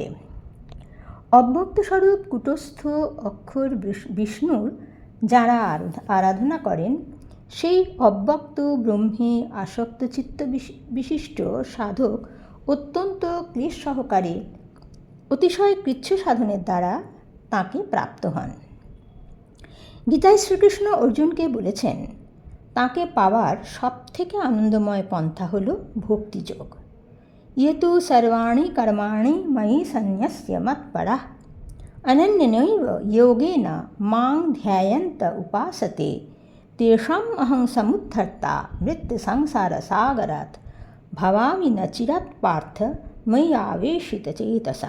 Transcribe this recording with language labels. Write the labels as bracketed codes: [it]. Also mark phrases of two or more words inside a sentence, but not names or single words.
[bn] অব্যক্ত স্বরূপ কুটস্থ অক্ষর বিষ্ণুর যারা আরাধনা করেন, সেই অব্যক্ত ব্রহ্মে আসক্ত চিত্ত বিশিষ্ট সাধক অত্যন্ত ক্লেশ সহকারে অতিশয় কৃচ্ছ সাধনের দ্বারা তাঁকে প্রাপ্ত হন। গীতায় শ্রীকৃষ্ণ অর্জুনকে বলেছেন, তাঁকে পাওয়ার সবথেকে আনন্দময় পন্থা হল ভক্তিযোগ। [sa] ইয়েতু সর্বাণি কর্মাণি ময়ি সন্ন্যস্য মৎপরঃ অনন্যনৈব যোগেন মাং ধ্যায়ন্ত উপাসতে তেষাম অহং সমুদ্ধর্তা মৃত্যু সংসার সাগরাৎ ভবামি ন চিরাৎ পার্থ ময়ি আবেশিত চেতসম।